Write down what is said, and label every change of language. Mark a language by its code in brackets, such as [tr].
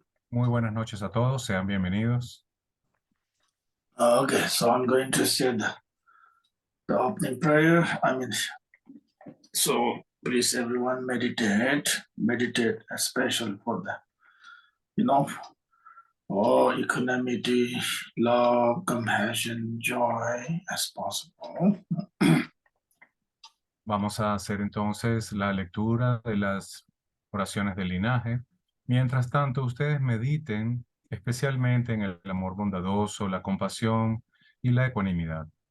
[es] Muy buenas noches a todos, sean bienvenidos. [en] Okay, so I'm going to say the opening prayer. So please everyone meditate, especially for the, you know, equanimity, love, compassion, joy as possible. [es] Vamos a hacer entonces la lectura de las oraciones del linaje. Mientras tanto, ustedes mediten especialmente en el amor bondadoso, la compasión y la ecuanimidad.